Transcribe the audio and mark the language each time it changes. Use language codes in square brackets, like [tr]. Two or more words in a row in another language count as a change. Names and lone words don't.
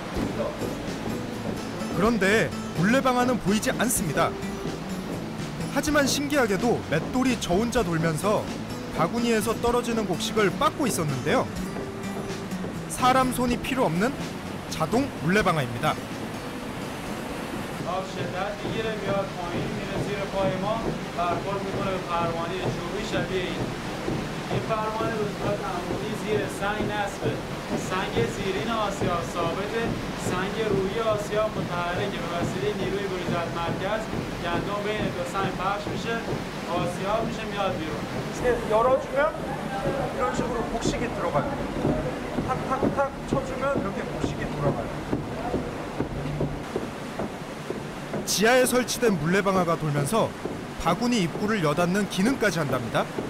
[ko] 그런데 물레방아는 보이지 않습니다. 하지만 신기하게도 맷돌이 저 혼자 돌면서 바구니에서 떨어지는 곡식을 빻고 있었는데요. 사람 손이 필요 없는 자동 물레방아입니다. [fa] شدت میگیره میاد پایین میره زیر پای ما برخورد میکنه به پروانه چوبی شبیه این پروانه به صورت عمودی زیر سنگ نصبه سنگ زیرین آسیاب ثابته سنگ روی آسیاب متحرکه به وسیله نیروی بریدت مرکز گندم بین دو سنگ پخش میشه آسیاب میشه میاد بیرون [ko] 열어주면 이런 식으로 곡식이 들어가요. 탁탁탁 쳐주면 이렇게 곡식이 돌아가요. 지하에 설치된 물레방아가 돌면서 바구니 입구를 여닫는 기능까지 한답니다.